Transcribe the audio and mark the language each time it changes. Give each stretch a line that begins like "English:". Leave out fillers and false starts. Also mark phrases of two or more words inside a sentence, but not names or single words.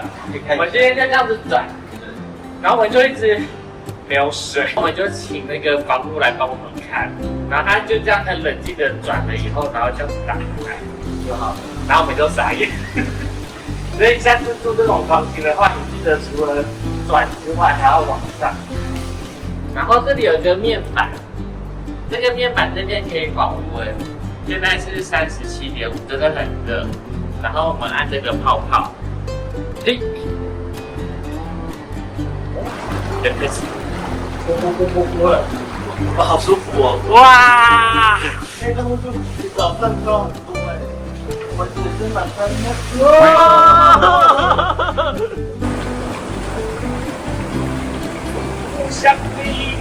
Chinese: 我們今天就這樣子轉，然後我們就一直沒有水，我們就請那個房務來幫我們看，然後他就這樣很冷靜的轉了以後，然後這樣子打開就好了，然後我們就傻眼。所以下次住這種房型的話，你記得除了轉之外，還要往上。然後這裡有一個面板，這個面板這邊可以保溫，現在是37.5，真的很熱。然後我們按這個泡泡，嘿，就開始呼了，哇，好舒服哦！哇，那个温度比早上高很多哎，我只是晚上哇，互相逼，